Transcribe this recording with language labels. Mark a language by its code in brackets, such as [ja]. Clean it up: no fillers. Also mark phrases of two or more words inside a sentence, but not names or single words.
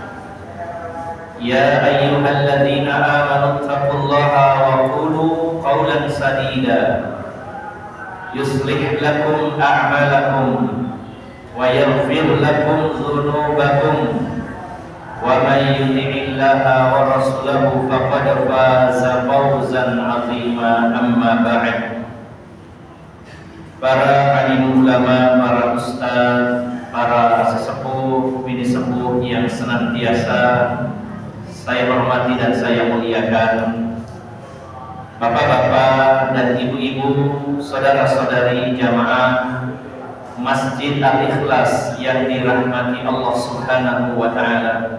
[ar] يا أيها الذين آمنوا اتقوا الله وقولوا قولا سديدا يصلح لكم أعمالكم ويغفر لكم ذنوبكم ومن يطع الله ورسوله فقد فاز فوزا عظيما. أما بعد. [id] Para alim ulama, para ustaz, para sesepuh, [jv] bini sepuh [id] yang senantiasa saya hormati dan saya muliakan, bapak-bapak dan ibu-ibu, saudara-saudari jamaah Masjid Al-Ikhlas yang dirahmati Allah [ar] سبحانه وتعالى.